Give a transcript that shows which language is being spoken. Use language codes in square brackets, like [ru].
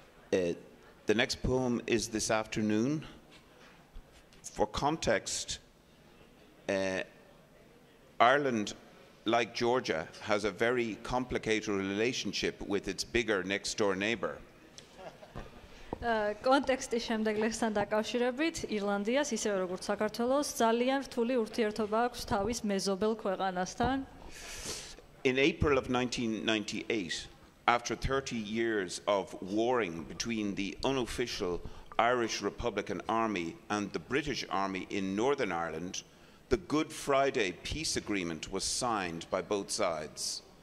[en] The next poem is this afternoon. For context, Ireland, like Georgia, has a very complicated relationship with its bigger next-door neighbor. [ka] კონტექსტის შემდეგ ლექსთან დაკავშირებით ირლანდიას ისევე როგორც საქართველოს ძალიან რთული ურთიერთობა აქვს თავის მეზობელ ქვეყანასთან. [en] In April of 1998, after 30 years of warring between the unofficial Irish Republican Army and the British Army in Northern Ireland, the Good Friday Peace Agreement was signed by both sides.